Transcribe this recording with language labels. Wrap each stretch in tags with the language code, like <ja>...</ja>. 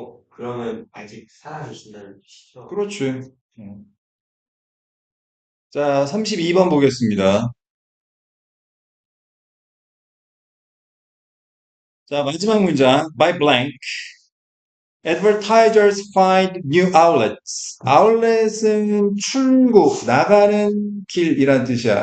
<ko>그러면 아직 살아계신다는 뜻이죠? 그렇지. 자, 32번 보겠습니다. 자, 마지막 문장.</ko> <en>By blank. Advertisers find new outlets.</en> <ko>outlet은 출구, 나가는 길이란 뜻이야.</ko>